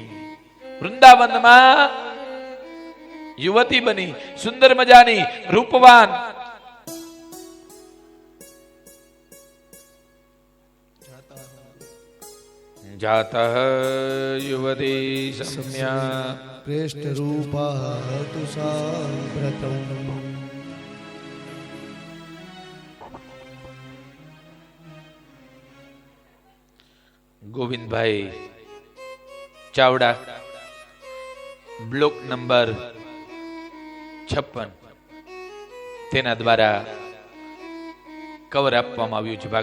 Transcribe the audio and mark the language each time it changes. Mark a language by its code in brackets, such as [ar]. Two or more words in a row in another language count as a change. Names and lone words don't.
[gu] વૃંદાવનમાં યુવતી બની, સુંદર મજાની, રૂપવાન. [sa] જાતઃ યુવતી सम्या प्रेष्ठ रूपा તુ સાંપ્રતમ. [gu] ગોવિંદભાઈ ચાવડા, બ્લોક નંબર 56, તેના દ્વારા કવર આપવામાં આવ્યું છે.